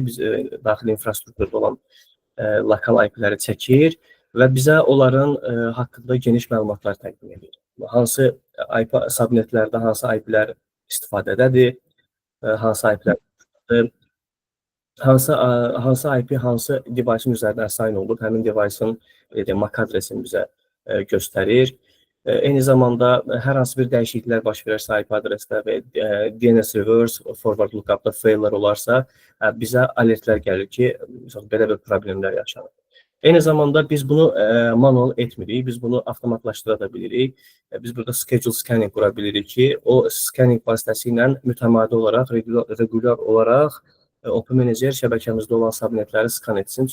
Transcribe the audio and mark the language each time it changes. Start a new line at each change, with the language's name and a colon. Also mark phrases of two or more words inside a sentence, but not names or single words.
Azerbaijani: Biz daxili infrastrukturda olan lokal IP-ləri çəkir və bizə onların haqqında geniş məlumatlar təqdim edir. Hansı IP subnetlərdə hansı IP-lər istifadədədir, hansı IP-lər hansı IP hansı device-in üzərinə assign olub, həmin device-in MAC adresini bizə göstərir. Eyni zamanda hər hansı bir dəyişikliklər baş verərsə IP adresdə və
English: DNS reverse, forward lookup-da
Azerbaijani: faillər olarsa, bizə alertlər gəlir ki, belə bir problemlər yaşanır. Eyni zamanda biz bunu manual etmirik, biz bunu avtomatlaşdıra da bilirik. Biz burada
English: schedule scanning
Azerbaijani: qura bilirik ki, o scanning vasitəsilə mütəmadi olaraq, regular olaraq Open Manager şəbəkəmizdə olan subnetləri skan etsin.